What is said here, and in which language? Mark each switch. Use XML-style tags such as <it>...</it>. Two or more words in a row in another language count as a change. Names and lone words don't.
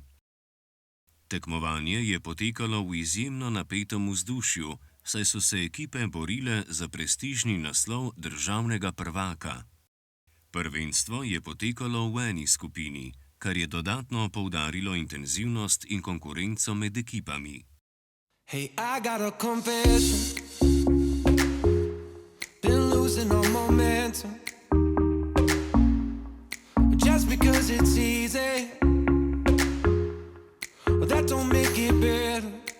<sl>Tekmovanje je potekalo v izjemno napetem vzdušju, saj so se ekipe borile za prestižni naslov državnega prvaka. Prvenstvo je potekalo v eni skupini, kar je dodatno poudarilo intenzivnost in konkurenco med ekipami.</sl> <en>Hey, I got a confession. Been losing all momentum. Just because it's easy, well, that don't make it better.</en>